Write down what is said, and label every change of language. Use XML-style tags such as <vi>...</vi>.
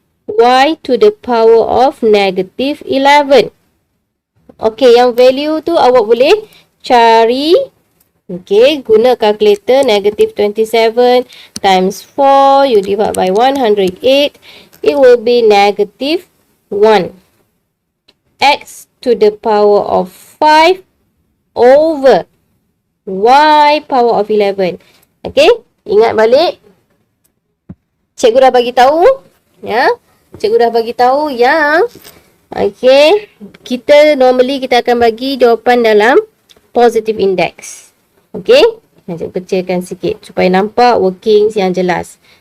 <en>Y to the power of negative 11.</en> <ms>Okay, yang value tu awak boleh cari.</ms> <en>Okay,</en> <ms>guna</ms> <en>calculator. Negative 27 times 4. You divide by 108. It will be negative 1. X to the power of 5 over y power of 11.</en> <ms>Okay, ingat balik. Cikgu dah bagi tahu. Ya, cikgu dah bagi tahu yang okay, kita akan bagi jawapan dalam positive index. Okay, cikgu kecilkan sikit supaya nampak workings yang jelas.</ms>